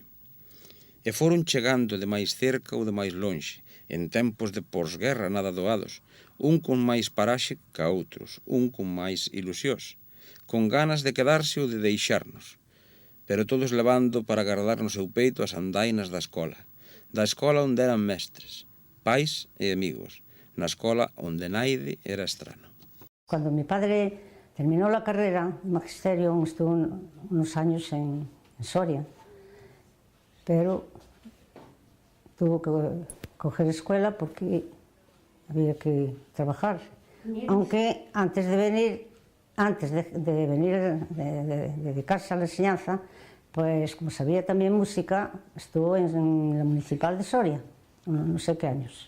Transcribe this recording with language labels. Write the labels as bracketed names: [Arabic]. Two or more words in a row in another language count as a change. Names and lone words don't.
[Galician] E foron chegando de máis cerca ou de máis lonxe, en tempos de posguerra nada doados, un con máis paraxe ca outros, un con máis ilusións, con ganas de quedarse ou de deixarnos, pero todos levando para guardar no seu peito as andainas da escola onde eran mestres, pais e amigos, na escola onde naide era estrano. [Spanish] Cuando mi padre terminó la carrera de magisterio, estuvo unos años en Soria, pero tuvo que coger escuela porque había que trabajar. Aunque antes de venir de dedicarse a la enseñanza, pues como sabía también música, estuvo en la municipal de Soria, no sé qué años.